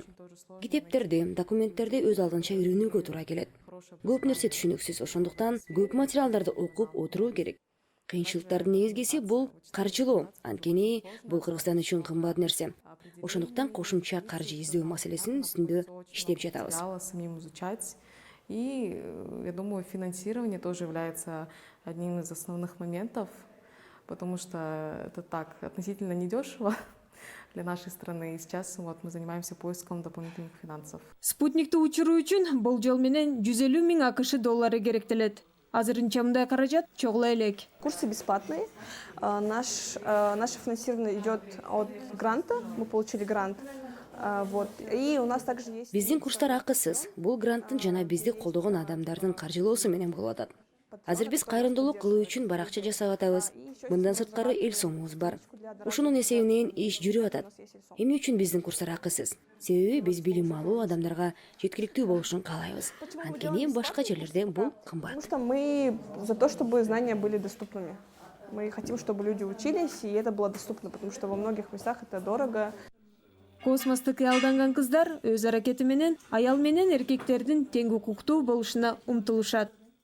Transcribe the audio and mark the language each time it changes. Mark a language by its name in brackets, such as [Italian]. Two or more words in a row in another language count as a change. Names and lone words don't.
[Kyrgyz] Китептерди, документтерди өз алдынча үйрөнүүгө туура келет. Көп нерсе түшүнүксүз, ошондуктан көп материалдарды окуп отуруу керек. Кыйынчылыктардын негизгиси бул каржылоо. Анткени бул Кыргызстан үчүн кымбат нерсе. Ошондуктан кошумча каржы издөө маселесинин үстүндө иштеп жатабыз. [Russian] Самим изучать. И я думаю, финансирование тоже является одним из основных моментов, потому что это так относительно недешево для нашей страны. И сейчас вот мы занимаемся поиском дополнительных финансов. [Kyrgyz] Спутникти учуруу үчүн болжол менен 150 000 АКШ доллары керектелет. Азырынча мындай каражат чогула элек. [Russian] Курсы бесплатные. Наше финансирование идет от гранта. Мы получили грант. Вот. И у нас также есть... [Kyrgyz] Биздин курстар акысыз. Бул гранттын жана бизди колдогон адамдардын каржылоосу менен болуп атат. Азыр биз кайрымдуулук кылуу үчүн баракча жасап атабыз. Мындан сырткары эл сомубуз бар. Ушунун эсебинен иш жүрүп атат. Эмне үчүн биздин курстар акысыз? Себеби биз билим алуу адамдарга жеткиликтүү болушун каалайбыз. Анткени башка жерлерде бул кымбат. Потому что мы за то, чтобы знания были доступными. Мы хотим, чтобы люди учились, и это было доступно, потому что во многих местах это дорого. Космосту кыялданган кыздар өз аракети менен аял менен эркектердин тең укуктуу болушуна умтулушат.